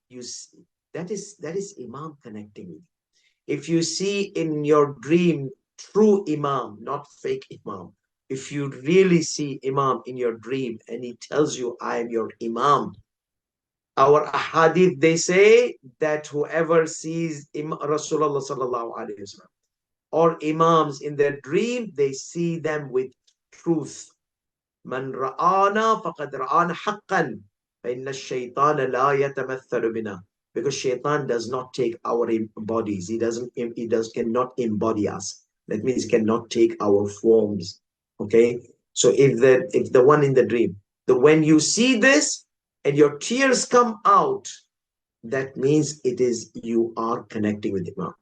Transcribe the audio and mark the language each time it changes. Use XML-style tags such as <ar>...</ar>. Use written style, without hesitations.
<en>You see, that is Imam connecting with you. If you see in your dream true Imam, not fake Imam, if you really see Imam in your dream and he tells you, I am your Imam, our ahadith, they say that whoever sees Rasulullah sallallahu alaihi wasallam or Imams in their dream, they see them with truth.</en> <ar>Man ra'ana faqad ra'ana haqqan. فإن الشيطان لا يتمثل بنا.</ar> <en>Because shaitan does not take our bodies. He cannot embody us. That means he cannot take our forms. Okay. So if the one in the dream, when you see this and your tears come out, that means it is you are connecting with Imam.</en>